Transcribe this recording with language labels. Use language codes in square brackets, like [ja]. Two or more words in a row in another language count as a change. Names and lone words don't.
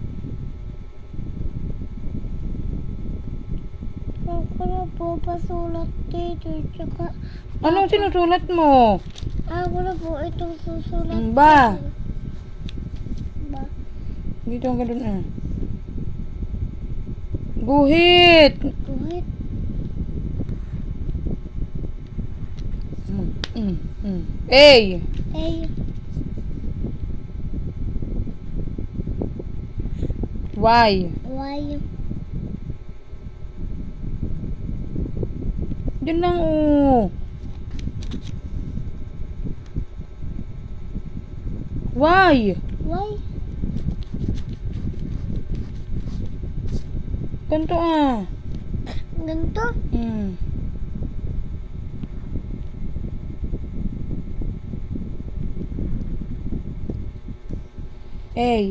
[tl] Ako na po pasulat dito. Tsaka, Anong sinusulat mo? ako na po itong susulat. Ba. Ba. Dito ang ganun ah. Guhit. Guhit. A. A. Y. Y. Diyan lang oh. Y. Y. Ganito ah. Ganito. A.